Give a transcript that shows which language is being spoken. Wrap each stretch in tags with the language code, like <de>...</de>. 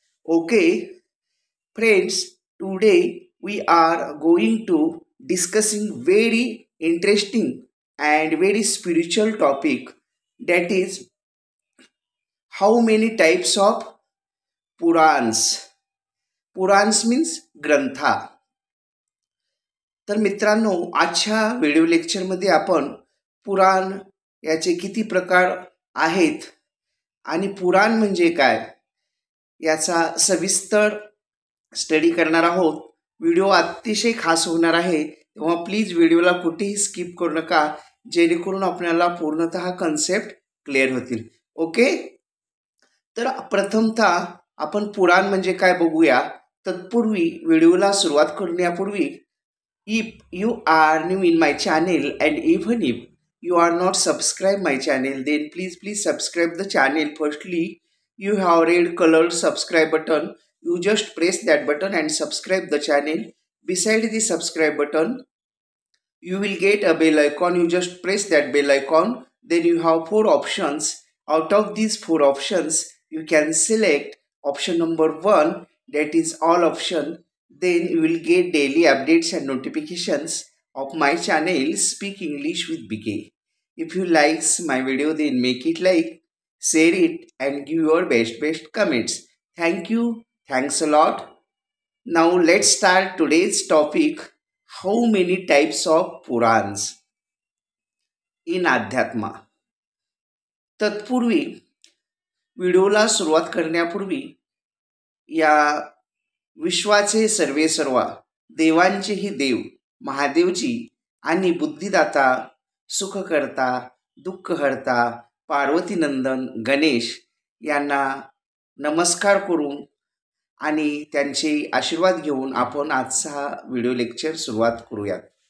<en>Okay, friends, today we are going to discussing very interesting and very spiritual topic, that is how many types of Purans. Purans means ग्रंथा.</en> <mr>तर मित्रांनो, आजच्या video लेक्चरमध्ये आपण पुराण याचे किती प्रकार आहेत आणि पुराण म्हणजे काय याचा सविस्तर स्टडी करणार आहोत. व्हिडिओ अतिशय खास होणार आहे, तेव्हा प्लीज व्हिडिओला कुठेही स्किप करू नका, जेणेकरून आपल्याला पूर्णतः कन्सेप्ट क्लिअर होतील. ओके, तर प्रथमतः आपण पुराण म्हणजे काय बघूया. तत्पूर्वी व्हिडिओला सुरुवात करण्यापूर्वी,</mr> <en>if you are new in my channel and even if you are not subscribed my channel, then please subscribe the channel. Firstly, you have red colored subscribe button. You just press that button and subscribe the channel. Beside the subscribe button, you will get a bell icon. You just press that bell icon. Then you have 4 options. Out of these 4 options, you can select option number 1, that is all option. Then you will get daily updates and notifications of my channel Speak English with BK. If you likes my video, then make it like, share it and give your best comments. Thank you. Thanks a lot. Now let's start today's topic. How many types of Purans in Adhyatma.</en> <mr>तत्पूर्वी व्हिडिओला सुरुवात करण्यापूर्वी या विश्वाचे सर्वेसर्वा, देवांचेही देव महादेवजी आणि बुद्धिदाता, सुखकर्ता, दुःखहर्ता, पार्वतीनंदन गणेश यांना नमस्कार करून आणि त्यांचे आशीर्वाद घेऊन आपण आजचा व्हिडिओ लेक्चर सुरुवात करूयात.</mr>